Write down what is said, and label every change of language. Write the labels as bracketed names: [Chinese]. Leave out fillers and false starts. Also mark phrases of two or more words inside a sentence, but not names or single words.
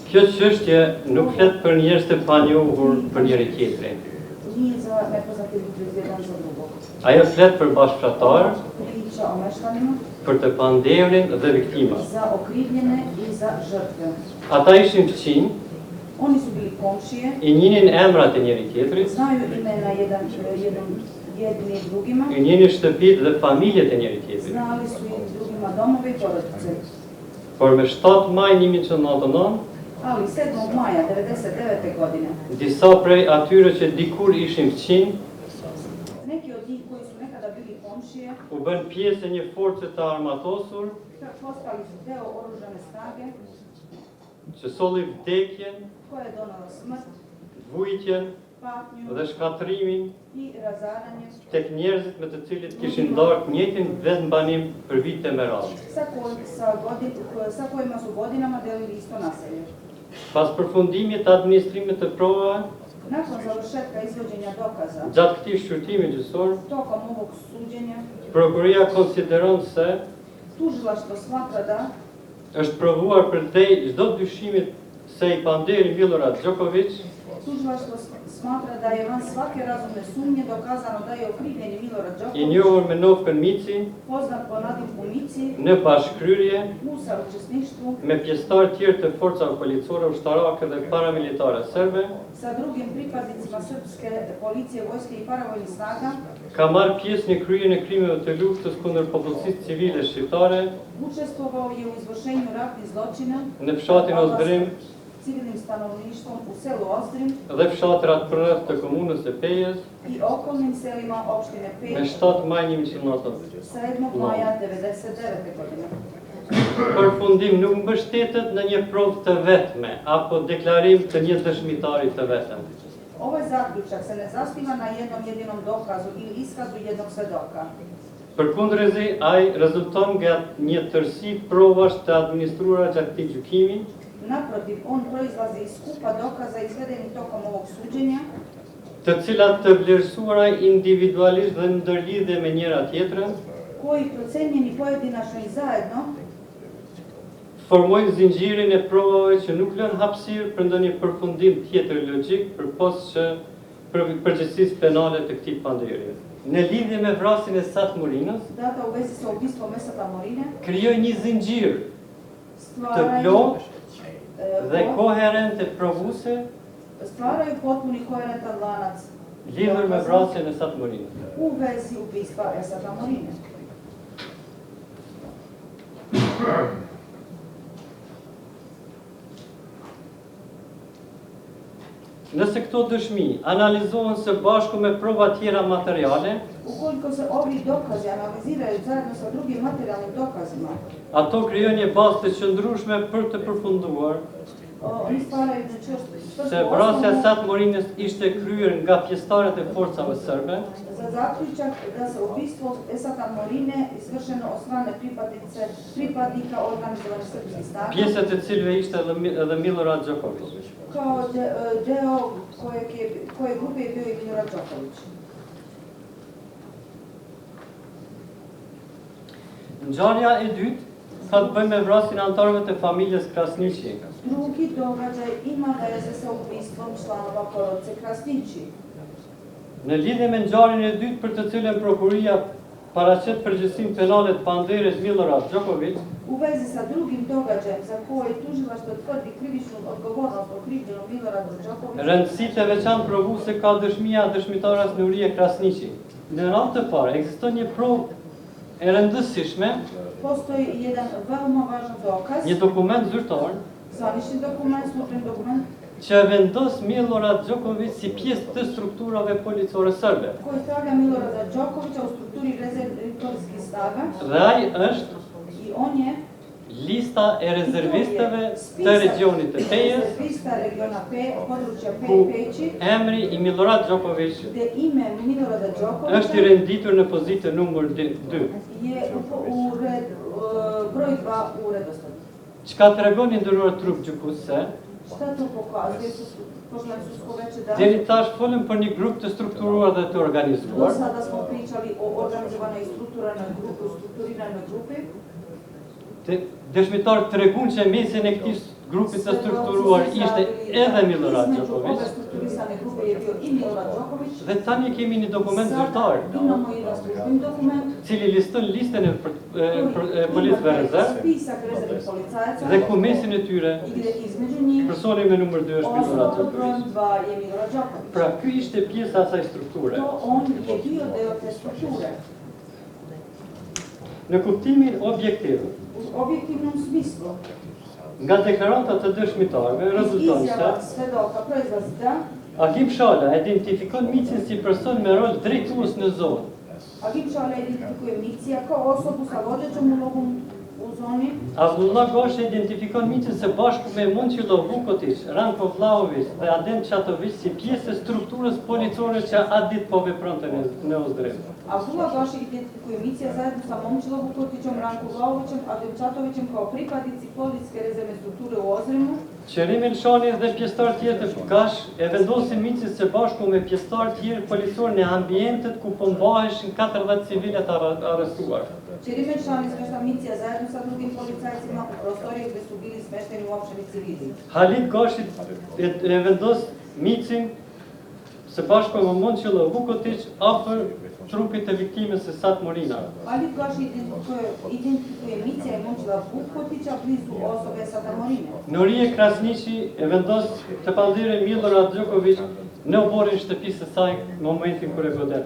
[Albanian] Kjo çështje nuk flet për njerëz të panjohur për njëri tjetrin. [Serbian] Nije za nepoznate ljude jedan za drugog. [Albanian] Ajo flet për bashkëfratar, [Serbian] Priča o meštanima, [Albanian] për të pandevrin dhe viktimat. [Serbian] za okrivljene i za žrtve. [Albanian] Ata ishin fëqinj, [Serbian] Oni su bili komšije, [Albanian] i njinin emrat e njëri tjetrit, [Serbian] znaju imena jedni i drugima, [Albanian] i njinin shtëpit dhe familjet e njëri tjetrit. [Serbian] znali su i drugima domove i porodice. [Albanian] Por me 7 maj 1999, [Serbian] Ali 7. maja 1999. godine, [Albanian] disa prej atyre që dikur ishin fëqinj, [Serbian] neki od njih koji su nekada bili komšije, [Albanian] u bën pjesë e një force të armatosur, [Serbian] postali su deo oružane snage [Albanian] që solli vdekjen, [Serbian] koja je donala smrt, [Albanian] vujtjen [Serbian] patnju [Albanian] dhe shkatrimin [Serbian] i razaranje [Albanian] tek njerëzit me të cilët kishin ndarë të njëjtin vetmbanim për vite me radhë. [Serbian] sa kojima su godinama delili isto naselje. [Albanian] Pas përfundimit të administrimit të provave, [Serbian] Nakon završetka izvođenja dokaza, [Albanian] gjatë këtij shqyrtimi gjyqësor, [Serbian] tokom ovog suđenja, [Albanian] prokuria konsideron se [Serbian] tužilaštvo smatra da [Albanian] është provuar përdej çdo dyshimit se i panderi Milorad Đoković [Serbian] tužilaštvo smatra da je van svake razumne sumnje dokazano da je okrivljeni Milorad i Đoković, [Albanian] njohur me Novkën Mici, [Serbian] poznat po nadimku Mici, [Albanian] në bashkëkryrje [Serbian] u saučesništvu [Albanian] me pjesëtar tjerë të forcave policore, ushtarake dhe paramilitare serbe, [Serbian] sa drugim pripadnicima srpske policije, vojske i paravojnih snaga, [Albanian] ka marrë pjesë në kryerjen e krimeve të luftës kundër popullsisë civile shqiptare [Serbian] učestvovao je u izvršenju ratnih zločina [Albanian] në fshatin Ozdrim [Serbian] civilnim stanovništvom u selu Ozdrim [Albanian] dhe fshatrat përreth të komunës së Pejës [Serbian] i okolnim selima opštine [Albanian] me [Serbian] Peć [Albanian] 7 maj 1999. [Serbian] 7. maja 1999. godine. [Albanian] Përfundim nuk mbështetet në një provë të vetme apo deklarim të një dëshmitari të vetëm. [Serbian] Ovaj zaključak se ne zasniva na jednom jedinom dokazu ili iskazu jednog svedoka. [Albanian] Përkundrezi, ai rezulton nga një tërësi provash të administruara gjatë këtij gjykimi, [Serbian] Naprotiv, on proizlazi iz skupa dokaza izvedenih tokom ovog suđenja, [Albanian] të cilat të vlerësuara individualisht dhe në ndërlidhje me njëra tjetrën, [Serbian] koji procenjeni pojedinačno i zajedno [Albanian] formojnë zinxhirin e provave që nuk lën hapësirë për ndonjë përfundim tjetër logjik përpos që përgjegjësisë penale të këtij panderi. Në lidhje me vrasjen e Sat Morinës, [Serbian] data u vezi sa ubistvom Esata Morine, [Albanian] krijoi një zinxhir të [Serbian] stvaraju [Albanian] plotë dhe koherente provuese [Serbian] potpuni koherentan lanac [Albanian] lidhur me vrasjen e Sat Morinës. [Serbian] u vezi ubistva Esata Morine. [Albanian] Nëse këto dëshmi analizohen së bashku me prova tjera materiale, [Serbian] Ukoliko se ovi dokazi analiziraju zajedno sa drugim materijalnim dokazima, [Albanian] ato krijojnë një bazë të qëndrueshme për të përfunduar [Serbian] oni stvaraju [Albanian] se vrasja e Sat Morinës ishte kryer nga pjesëtarët e forcave serbe, [Serbian] za zaključak da se ubistvo Esata Morine izvršeno od strane pripadnika organizovanih srpskih snaga, [Albanian] pjesë të cilëve ishte edhe Milorad Đoković. [Serbian] kao deo koje grupe je bio i Milorad Đoković. [Albanian] Ngjarja e dytë ka të bëjë me vrasjen e anëtarëve të familjes Krasniqi. [Serbian] Drugi događaj ima veze sa ubistvom članova porodice Krasniqi. [Albanian] Në lidhje me ngjarjen e dytë për të cilën prokuria paraqet përgjegjësinë penale të panderit Milorad Đoković, [Serbian] U vezi sa drugim događajem za koji tužilaštvo tvrdi krivičnu odgovornost okrivljenom Miloradu Đokoviću, [Albanian] rëndësitë e veçantë provuese ka dëshmia e dëshmitares Nurie Krasniqi. Në radhë të parë ekziston një provë e rëndësishme, [Serbian] postoji jedan veoma važan dokaz, [Albanian] një dokument zyrtar [Serbian] zvanični dokument, službeni dokument, [Albanian] që vendos Milorad Đoković si pjesë të strukturave policore serbe. [Serbian] koji stavlja Milorada Đokovića u strukturi rezervatorskih snaga [Albanian] Dhe ai është [Serbian] i on je [Albanian] lista e rezervistëve të regionit të Pejës, [Serbian] rezervista regiona područja [Albanian] ku [Serbian] Peći, [Albanian] emri i Milorad Đoković [Serbian] gde ime Milorada [Albanian] është i [Serbian] Đokovića [Albanian] renditur në pozitën numër 2. [Serbian] je broj 2 u redosledu. [Albanian] Çka tregon i nderuar trup gjykues se [Serbian] Šta to pokazuje? Poštovani sudsko veče da [Albanian] deri tash folëm për një grup të strukturuar dhe të [Serbian] do [Albanian] organizuar, [Serbian] sada smo pričali o organizovanoj i strukturiranoj grupi. [Albanian] dëshmitarët treguan që mesin e këtij grupit të strukturuar ishte edhe Milorad [Serbian] Između ove [Albanian] Đoković [Serbian] strukturisane grupe je bio i Milorad Đoković. [Albanian] dhe tani kemi një dokument zyrtar [Serbian] Imamo jedan službeni dokument [Albanian] cili liston listën e policëve rezervë [Serbian] spisak rezervnih policajaca [Albanian] dhe ku mesin e tyre [Serbian] i gdje između njih [Albanian] personi me numër 2 është Milorad [Serbian] osoba pod brojem [Albanian] Đoković. [Serbian] 2 je Milorad Đoković. [Albanian] Pra, ky ishte pjesa e asaj strukture. [Serbian] To on je bio deo te strukture. [Albanian] Në kuptimin objektiv, [Serbian] U objektivnom smislu, [Albanian] nga deklaratat të dëshmitarëve [Serbian] iz [Albanian] rezulton [Serbian] izjava [Albanian] se [Serbian] svedoka proizlazi da [Albanian] Agim Shala identifikon Micin si person me rol drejtues në zonë. [Serbian] Agim Shala identifikuje Micija kao osobu sa vodećom ulogom u zoni. [Albanian] Avdullah Goshi identifikon Micin së bashku me Momčilo Vukotić, Ranko Vlahović dhe Adem Çatović si pjesë e strukturës policore që atë ditë po vepronte në Ozdrim. [Serbian] Abdullah Goši identifikuje Micija zajedno sa Momčilo Vukotićem, Ranko Vlahovićem, Adem Çatovićem kao pripadnici policijske rezervne strukture u Ozrimu. [Albanian] Qërim Elshani dhe pjesëtar tjetër Gash e vendosin Micin së bashku me pjesëtar tjerë policor në ambientet ku po mbaheshin 40 civilet arrestuar. [Serbian] Qerim Elshani smješta Micija zajedno sa drugim policajcima u prostorije gdje su bili smešteni uopšteni civili. [Albanian] Halit Gashi e vendos Micin së bashku me Momčilo Vukotić afër trupit të viktimës së Sat Morina. [Serbian] Halit Goši identifikuje Micija i Momčila Vukotića blizu osobe Sata Morine. [Albanian] Norie Krasniqi e vendos të pandirin Milorad Đoković në oborin shtëpisë së saj në momentin kur e godet.